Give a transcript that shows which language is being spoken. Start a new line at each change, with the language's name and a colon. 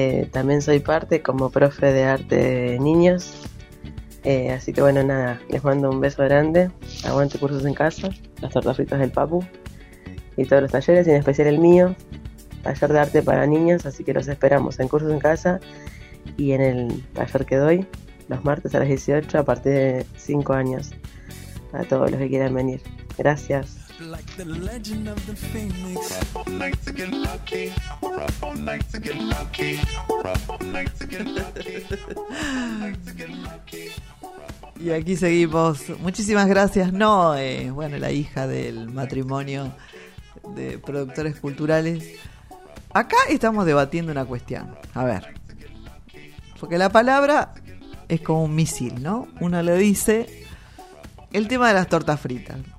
Spanish: También soy parte como profe de arte de niños, así que bueno, nada, les mando un beso grande, aguante Cursos en Casa, las tortas fritas del Papu y todos los talleres, y en especial el mío, taller de arte para niñas, así que los esperamos en Cursos en Casa y en el taller que doy los martes a las 18 a partir de 5 años, a todos los que quieran venir. Gracias.
English: Like the legend of the phoenix. We're up all night to get lucky. We're up all night to get lucky. We're up all night to get lucky.
Spanish: Y aquí seguimos. Muchísimas gracias, Noé. Bueno, la hija del matrimonio de productores culturales. Acá estamos debatiendo una cuestión. A ver. Porque la palabra es como un misil, ¿no? Uno le dice el tema de las tortas fritas.